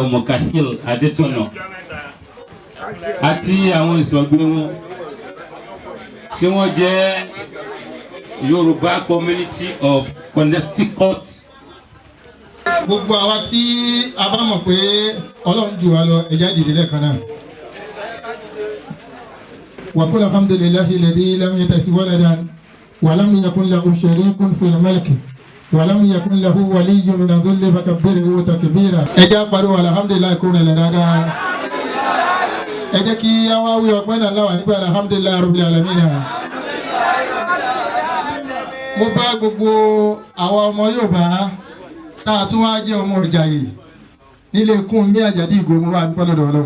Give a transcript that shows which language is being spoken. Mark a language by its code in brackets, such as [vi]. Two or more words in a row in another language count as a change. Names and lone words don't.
[yo] Mokahil Adetono àti àwọn ìsọ̀gbé wọn tí wọ́n jẹ́ Yoruba Community of Connecticut. Gbogbo àwa tí a bá mọ̀ pé Ọlọ́run jù wá lọ ẹ̀já dìde lẹ́ẹ̀kan náà. [ar] وقل الحمد لله الذي لم يتخذ ولدا ولم يكن له شريك في الملك ولم يكن له ولي من الذل وكبره تكبيرا. [yo] Ẹ̀já pariwo alhamdulillahi kó rìn lẹ̀ dáadáa. Ẹ jẹ́ kí àwọn awí ọpẹ́ náà láwà nígbà [ar] الحمد لله رب العالمين. [yo] Mo bá gbogbo àwọn ọmọ Yorùbá táà tún wá jẹ́ ọmọ Ìjàyè nílé kún ní àjàdí ìgò mú wá nípa lọ́dọ̀ Ọlọ́run.